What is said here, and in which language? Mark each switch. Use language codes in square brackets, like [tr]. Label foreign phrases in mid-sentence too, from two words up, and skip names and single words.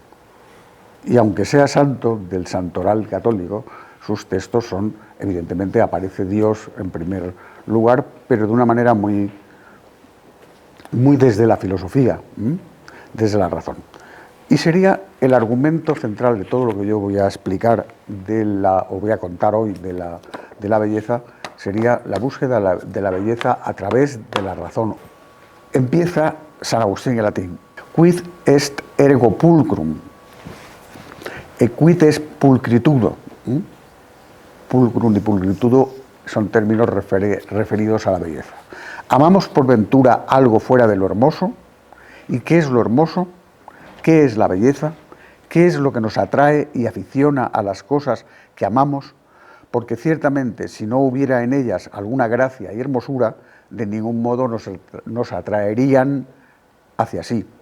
[es] Y aunque sea santo del santoral católico, sus textos son, evidentemente, aparece Dios en primer lugar, pero de una manera muy desde la filosofía, desde la razón. Y sería el argumento central de todo lo que yo voy a explicar o voy a contar hoy de la belleza, sería la búsqueda de la belleza a través de la razón. Empieza San Agustín en latín. [la] Quid est ergo pulcrum? E quid est pulcritudo? [es] Pulcrum y pulcritudo son términos referidos a la belleza. ¿Amamos por ventura algo fuera de lo hermoso? ¿Y qué es lo hermoso? ¿Qué es la belleza? ¿Qué es lo que nos atrae y aficiona a las cosas que amamos? Porque ciertamente si no hubiera en ellas alguna gracia y hermosura, de ningún modo nos atraerían hacia sí.